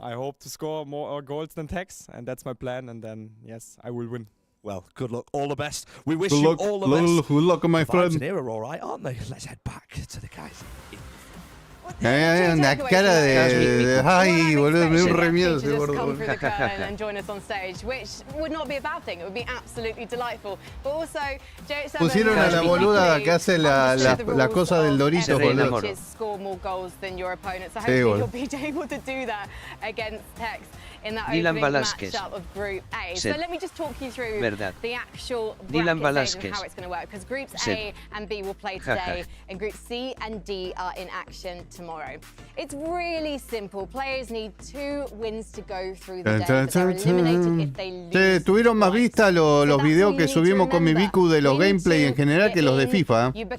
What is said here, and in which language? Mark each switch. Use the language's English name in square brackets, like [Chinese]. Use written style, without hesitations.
[English] I hope to score more goals than Tex, and that's my plan. And then, yes, I will win. Well, good luck, all the best. We wish you all the best. Good luck, my friend. The vibes in here are all right, aren't they? Let's head back to the guys. [Spanish] Una cara de ay, boludo, me dio un re miedo ese gordo. [English] Come through the curtain and join us on stage, which would not be a bad thing. It would be absolutely delightful. But also, [Spanish] pusieron a la boluda que hace la cosa del Dorito, boludo. [English] Score more goals than your opponent. So hopefully you'll be able to do that against Tex in that opening matchup of Group A. So let me just talk you through the actual bracket stage and how it's going to work. Because Groups A and B will play today, and Groups C and D are in action tomorrow. It's really simple. Players need 2 wins to go through the day, but they're eliminated if they lose. [Spanish] Tuvieron más vistas los videos que subimos con mi Vicu de los gameplay en general que los de FIFA.